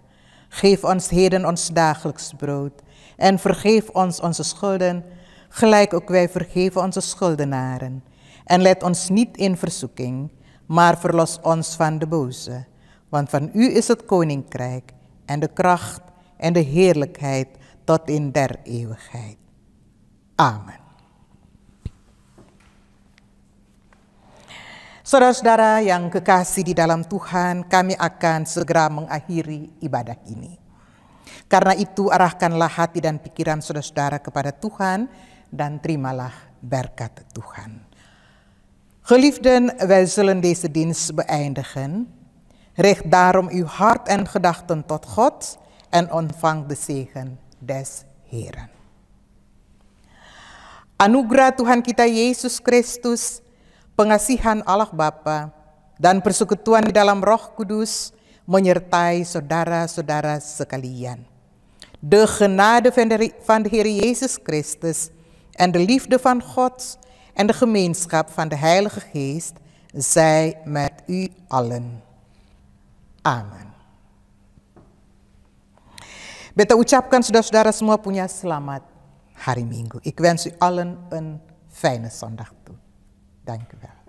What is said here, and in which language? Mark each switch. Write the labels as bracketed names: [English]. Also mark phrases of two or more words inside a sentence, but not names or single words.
[Dutch] Geef ons heden ons dagelijks brood en vergeef ons onze schulden, gelijk ook wij vergeven onze schuldenaren. En leid ons niet in verzoeking, maar verlos ons van de boze. Want van u is het koninkrijk en de kracht en de heerlijkheid tot in der eeuwigheid. Amen. [Indonesian] Saudara-saudara yang kekasih di dalam Tuhan, kami akan segera mengakhiri ibadah ini. Karena itu arahkanlah hati dan pikiran saudara-saudara kepada Tuhan dan terimalah berkat Tuhan. [Dutch] Geliefden, wij zullen deze dienst beëindigen. Richt daarom uw hart en gedachten tot God en ontvang de zegen des Heeren. [Indonesian] Anugerah Tuhan kita Yesus Kristus, pengasihan Allah Bapa, dan persekutuan di dalam Roh Kudus menyertai saudara-saudara sekalian. [Dutch] De genade van de Heer Jezus Christus en de liefde van God en de gemeenschap van de Heilige Geest zij met u allen. Amen. [Ambonese Malay] Beta ucapkan saudara-saudara semua punya selamat hari Minggu. [Dutch] Ik wens u allen een fijne zondag toe. Dank u wel.